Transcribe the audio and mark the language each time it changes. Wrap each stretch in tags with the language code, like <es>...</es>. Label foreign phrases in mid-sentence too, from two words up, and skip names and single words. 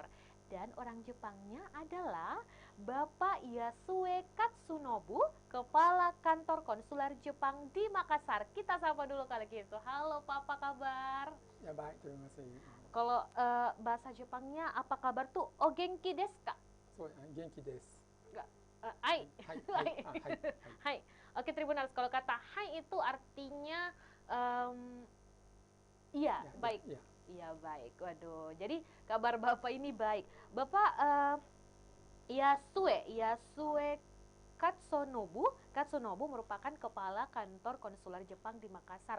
<id>Dan orang Jepangnya adalah Bapak Yasue Katsunobu, Kepala Kantor Konsuler Jepang di Makassar. Kita sapa dulu kali gitu. Halo Pak, apa kabar? Ya baik, terima kasih. Kalau bahasa Jepangnya apa kabar tuh?</id> <ja>お元気ですか? そう、元気です. Hai. Hai. Hai.</ja> <id>Oke Tribuners, kalau kata hai itu artinya iya, baik. Iya, baik. Waduh, jadi kabar Bapak ini baik. Bapak Yasue Katsunobu merupakan Kepala Kantor Konsuler Jepang di Makassar.</id>